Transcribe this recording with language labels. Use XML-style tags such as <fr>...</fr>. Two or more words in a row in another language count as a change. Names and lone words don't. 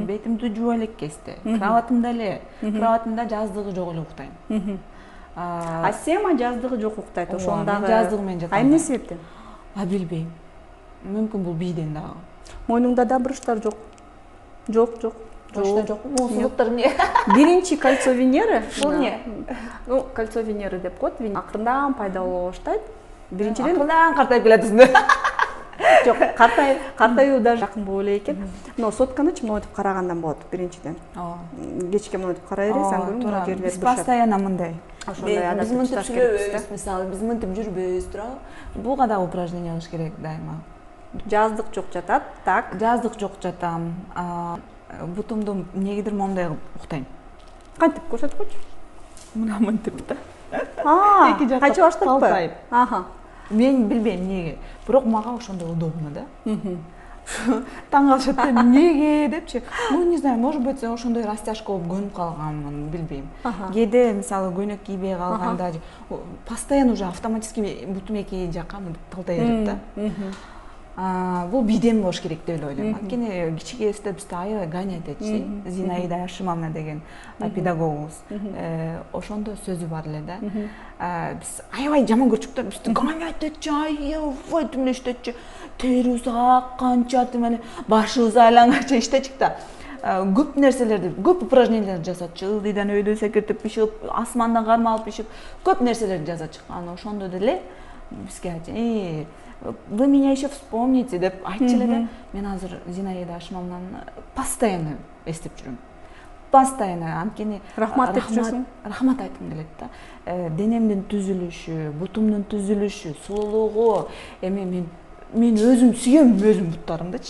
<ky>Бетимди жууп элек кесте. Кроватымда эле, кроватымда жаздыгы жок эле уктайм. Асема жаздыгы жок уктайт, ошондагы. Жаздыгы менен жатам. Эмне себептен? Билбейм. Мүмкүн бул бийден дагы. Мойнуңда да буручтар жок. Жок. Почта жок. Сулуктар эмне?</ky> <ru>Биринчи кольцо Венеры.</ru> <ky>Бул эмне? Ну,</ky> <ru>кольцо Венеры</ru> <ky>деп коет. Акырындан пайда боло баштайт. Биринчиден акырындан картайып келатсың. жок, картаюу да жакын боло элек экен. Но сотканы монтип карагандан болот биринчиден. Кечке монтип карай бересиң, анан көрүң жерлер Биз постоянно мындай. Ошондой Биз мынтип сүйлөбөйбүз, мисалы, биз мынтип жүрбөйбүз, туурабы? Буга да упражнение кылыш керек дайыма. Жаздык жок жатат, так. Жаздык жок жатам. Бутумду эмнегедир моундай кылып уктайм. Кантип көрсөткүчү? Мына мынтип да. Эки жакка качып баштайбы? Калтайып. Мен билбейм эмнеге, бирок мага ошондой удобно да. Таң калышат да, эмнеге депчи.</ky> <ru>Ну, не знаю, может быть,</ru> <ky>ошондой растяжка болуп көнүп калганмын, билбейм. Кээде мисалы көйнөк кийбей калганда</ky> <ru>постоянно уже автоматически</ru> <ky>бутум эки жакка талтай берет да. Бул бийден болуш керек деп эле ойлойм. Анткени кичикебизде бизди аябай гонять этчи. Зинаида Ашимовна деген педагогубуз. Ошондо сөзү бар эле да. Биз аябай жаман көрчүк да, бизди гонять этчи, аябай тимлештетчи. Терибиз акканча эле башыбыз айланганча иштечик да. Көп нерселерди, көп упражненияларды жасатчы. Ылдыйдан өйдө секиртип ишип, асмандан кармалып ишип, көп нерселерди жасатчы. Анан ошондо деле бизге айтчу:</ky> <ru>вы меня еще вспомните</ru> <ky>деп айтчу эле да. Мен азыр Зинаида Ашимовнаны постоянно эстеп жүрөм. Постоянно, анткени рахмат деп жүрөсүң. Рахмат айткым келет да. Денемдин түзүлүшү, бутумдун түзүлүшү, сулуулугу, эми мен өзүм сүйөм өзүм буттарымдычы.</ky>